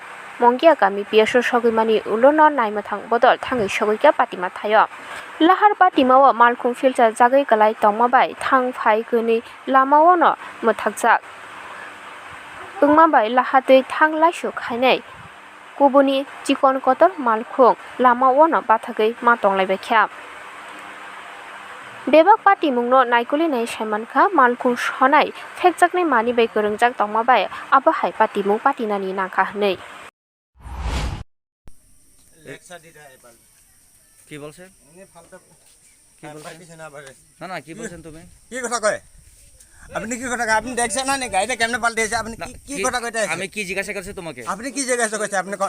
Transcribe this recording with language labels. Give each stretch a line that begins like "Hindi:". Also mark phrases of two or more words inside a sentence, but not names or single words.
Kok Borok: Mongia Kami PS sogimani ulono naimathang bodol thangai sogoika patima thayo lahar patimao malkhung filcha jagai kalai tongmabai thang phai gni lamao no mothakjak ungmabai lahatui thang laisu khainai kubuni chikon kotor malkhung lamao no bathagai ma tonglaibai kha bebak patimungno naikuli nai saimankha malkhung sonai phekjaknai mani bai korongjak tongmabai abo hai patimung patinani nangkha hnei
Bangla: কি বলছেন না না কি বলছেন তুমি কি কথা কয় আপনি কি কথা কয় আপনি দেখছেন না গাড়িটা কেমনে পাল্টেছে আপনি কি কথা কইতে আমি কি জিজ্ঞাসা করছি তোমাকে আপনি কি জিজ্ঞাসা করছে আপনি কোন